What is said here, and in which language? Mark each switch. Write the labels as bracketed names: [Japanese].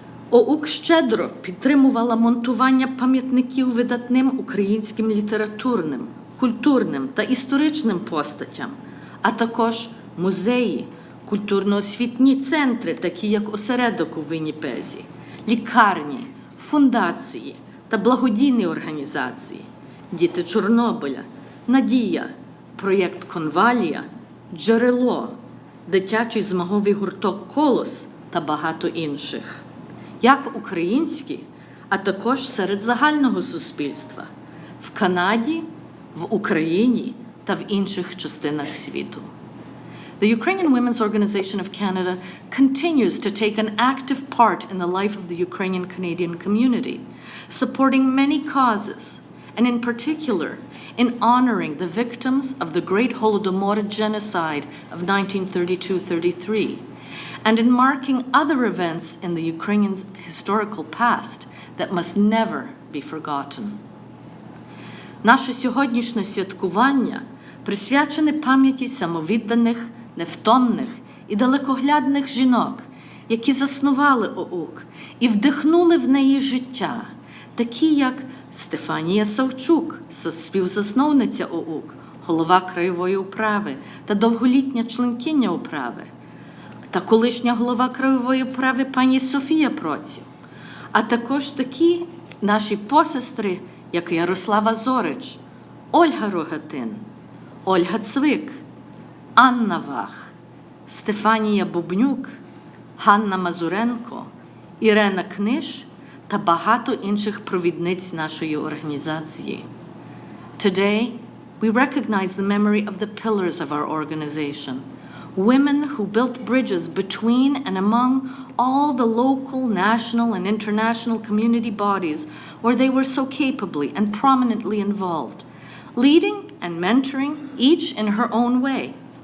[Ukrainian] ОУК щедро підтримувала монтування пам'ятників видатним українським літературним, культурним та історичним постатям, а також музеї, культурно-освітні центри, такі як осередок у Вінніпезі, лікарні, фундації та благодійні організації, Діти Чорнобиля, Надія, проєкт Конвалія, Джерело, дитячий змаговий гурток «Колос» та багато інших. Як українські, а також серед загального суспільства – в Канаді, в Україні та в інших частинах світу. [English] The Ukrainian Women's Organization of Canada continues to take an active part in the life of the Ukrainian Canadian community, supporting many causes, and in particular, in honoring the victims of the Great Holodomor genocide of 1932-33, and in marking other events in the Ukrainian historical past that must never be forgotten. [Ukrainian] Наше сьогоднішнє святкування присвячене пам'яті самовідданих, невтомних і далекоглядних жінок, які заснували ОУК і вдихнули в неї життя, такі як Стефанія Савчук, співзасновниця ОУК, голова краєвої управи та довголітня членкиня управи, та колишня голова краєвої управи пані Софія Проців, а також такі наші посестри, як Ярослава Зорич, Ольга Рогатин, Ольга Цвик, Анна Вах, Стефанія Бубнюк, Ганна Мазуренко, Ірена Книж та багато інших провідниць нашої організації. [English] Today, we recognize the memory of the pillars of our organization, women who built bridges between and among all the local, national, and international community bodies where they were so capably and prominently involved, leading and mentoring each in her own way.